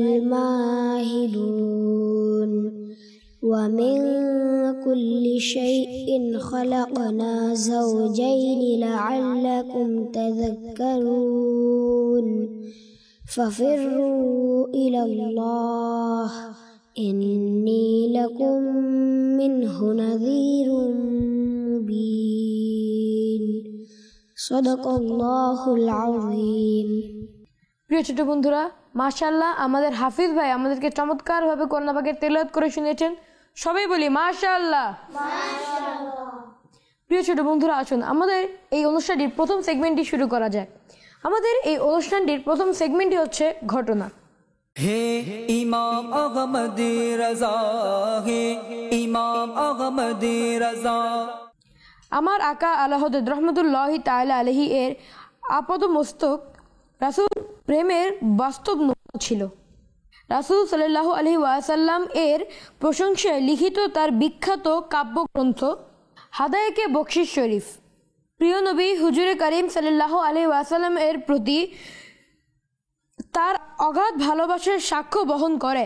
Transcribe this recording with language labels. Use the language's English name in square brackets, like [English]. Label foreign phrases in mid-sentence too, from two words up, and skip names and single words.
[Arabic] الماهدون ومن كل شيء خلقنا زوجين لعلكم تذكرون ففروا إلى الله إني لكم منه نذير مبين صدق الله العظيم. [Bangla] প্রিয় ছোট বন্ধুরা, মাশাআল্লাহ আমাদের হাফিজ ভাই আমাদেরকে চমৎকারভাবে কোরআন পাকের তেলাওয়াত করে শুনিয়েছেন। সবাই বলি মাশাআল্লাহ। প্রিয় ছোট বন্ধুরা, আসুন আমাদের এই অনুষ্ঠানটির প্রথম সেগমেন্টটি শুরু করা যাক। আমাদের এই অনুষ্ঠানটির প্রথম সেগমেন্টটি হচ্ছে ঘটনা। [Urdu] हे इमाम अहमदी रज़ा, हे इमाम अहमदी रज़ा। [Bangla] আমার আকা আলা হযরত [Arabic] رحمة الله تعالى عليه [Bangla] এর আপাত মস্তক রাসূল প্রেমের বাস্তব নমুনা ছিল। রাসূল [Arabic] صلى الله عليه وسلم [Bangla] এর প্রশংসায় লিখিত তার বিখ্যাত কাব্যগ্রন্থ হাদায়াকে বকশিশ শরীফ প্রিয় নবী [Urdu] حضورِ کریم [Arabic] صلى الله عليه وسلم [Bangla] এর প্রতি তার অগাধ ভালোবাসার সাক্ষ্য বহন করে।